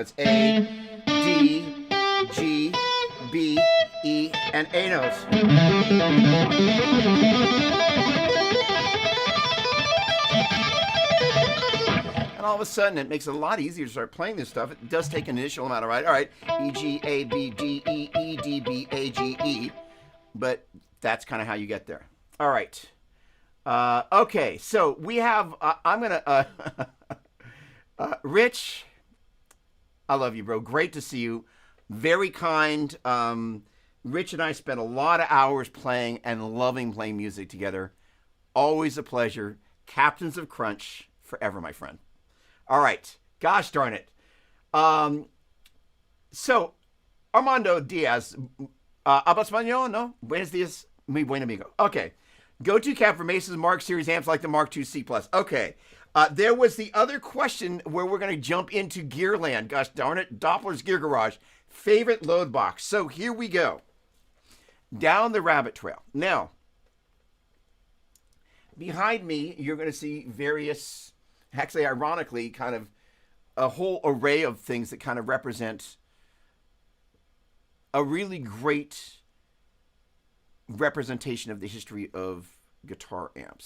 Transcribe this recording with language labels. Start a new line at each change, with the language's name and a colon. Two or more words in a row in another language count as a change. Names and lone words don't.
English: It's A, D, G, B, E, and A notes. And all of a sudden, it makes it a lot easier to start playing this stuff. It does take an initial amount of right. All right, E, G, A, B, D, E, E, D, B, A, G, E. But that's kind of how you get there. All right. Okay, so we have, I'm going to, Rich, I love you, bro. Great to see you. Very kind. Rich and I spent a lot of hours playing and loving playing music together. Always a pleasure. Captains of Crunch, forever, my friend. All right. Gosh darn it. So,
Spanish: Armando Diaz, ¿habla español? No? Buenos días, mi buen amigo.
English: Okay. Go-to cab for Mace's Mark Series amps like the Mark II C+. Okay. There was the other question where we're going to jump into Gearland. Gosh darn it. Doppler's Gear Garage. Favorite load box. So here we go. Down the rabbit trail. Now, behind me, you're going to see various, actually, ironically, kind of a whole array of things that kind of represent a really great representation of the history of guitar amps.